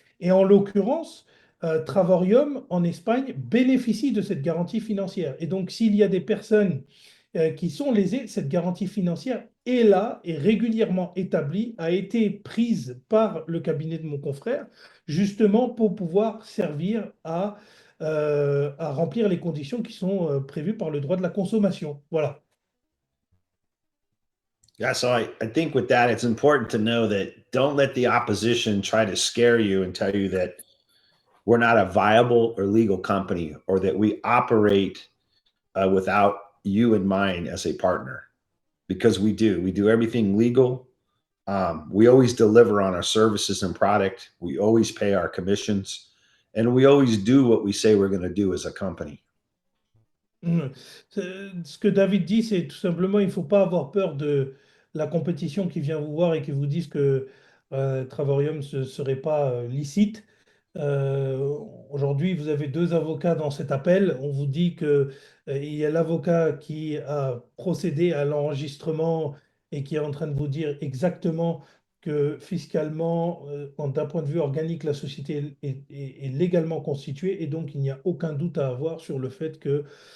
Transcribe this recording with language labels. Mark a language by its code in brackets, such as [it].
[fr] Et en l'occurrence, Travorium, en Espagne, bénéficie de cette garantie financière. Et donc, s'il y a des personnes qui sont lésés. Cette garantie financière est là, est régulièrement établie, a été prise par le cabinet de mon confrère, justement pour pouvoir servir à remplir les conditions qui sont prévues par le droit de la consommation. Voilà. [en] Yeah, so I think with that, it's important to know that don't let the opposition try to scare you and tell you that we're not a viable or legal company or that we operate without you in mind as a partner, because we do. We do everything legal. We always deliver on our services and product. We always pay our commissions, and we always do what we say we're going to do as a company. [fr] Ce que David dit, c'est tout simplement, il ne faut pas avoir peur de la compétition qui vient vous voir et qui vous disent que Travorium ne serait pas licite. Aujourd'hui, vous avez deux avocats dans cet appel. On vous dit qu'il y a l'avocat qui a procédé à l'enregistrement et qui est en train de vous dire exactement que fiscalement, d'un point de vue organique, la société est légalement constituée et donc il n'y a aucun doute à avoir sur le fait que